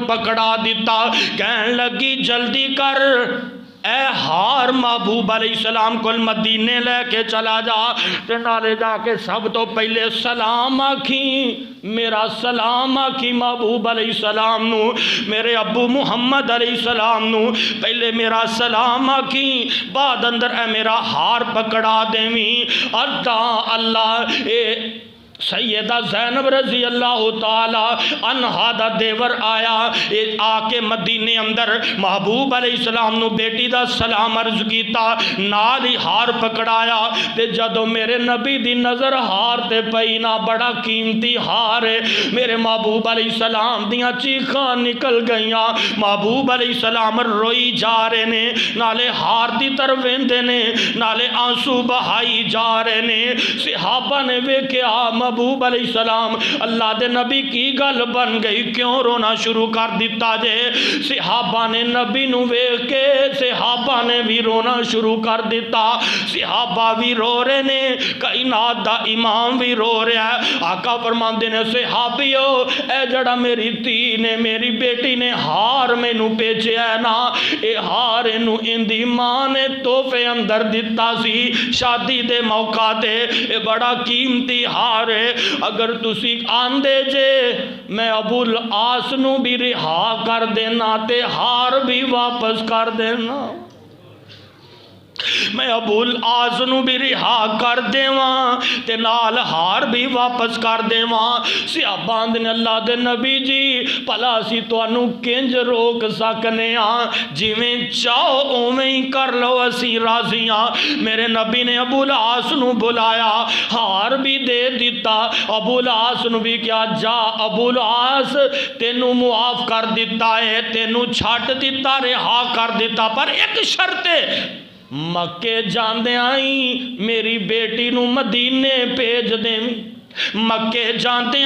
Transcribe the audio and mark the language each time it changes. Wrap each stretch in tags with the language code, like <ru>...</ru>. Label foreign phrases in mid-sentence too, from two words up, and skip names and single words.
<pa>پکڑا دیتا کہن لگی جلدی کر اے ہار محبوب</pa> <ar>علیہ السلام</ar> <pa>کو مدینے لے کے چلا جا نالے جا کے سب تو پہلے سلام آکھی میرا سلام آکھی محبوب</pa> <ar>علیہ السلام</ar> <pa>نو میرے ابو محمد</pa> <ar>علیہ السلام</ar> <pa>نو پہلے میرا سلام آکھی بعد اندر اے میرا ہار پکڑا دیویں اللہ سیدہ زینب</pa> <ar>رضی اللہ تعالی عنہا</ar> <pa>دا دیور آیا آ کے مدینے اندر محبوب</pa> <ar>علیہ السلام</ar> <pa>نو بیٹی دا سلام عرض کیتا نال ہی ہار پکڑایا تے جدو میرے نبی دی نظر ہار تے پئی نا بڑا قیمتی ہار ہے میرے محبوب</pa> <ar>علیہ السلام</ar> <pa>دیاں چیخاں نکل گئیاں محبوب</pa> <ar>علیہ السلام</ar> <pa>روئی جا رہے نے نالے ہار دی طرف ویندے نے نالے آنسو بہائی جا رہے نے صحابہ نے ویکھیا محبوب علیہ السلام اللہ دے نبی کی گل بن گئی کیوں رونا شروع کر دیتا جے صحابہ نے نبی نو ویکھ کے صحابہ نے بھی رونا شروع کر دیتا صحابہ بھی رو رہے نے کائنات دا امام بھی رو رہا ہے آقا فرماندے نے صحابیو اے جڑا میری تھی نے میری بیٹی نے ہار مینوں بھیجیا ہے نا اے ہار اینوں اندی ماں نے تحفے اندر دتا سی شادی دے موقع تے اے بڑا قیمتی ہار ہے اگر تسی آندے جے میں ابو العاص نو بھی رہا کر دینا تے ہار بھی واپس کر دینا میں ابو العاص نو بھی رہا کر دیواں تے نال ہار بھی واپس کر دیواں صحابہ نے اللہ دے نبی جی پلا سی تانوں کنج روک سکنے ہاں جویں چاہو اوویں ہی کر لو اسی راضی ہاں میرے نبی نے ابو العاص نو بلایا ہار بھی دے دیتا ابو العاص نو بھی کیا جا ابو العاص تینوں معاف کر دیتا ہے تینوں چھٹ دیتا رہا کر دیتا پر ایک شرط ہے مکے جاندے آئی میری بیٹی نو مدینے بھیج دیں مکے جانتے</pa>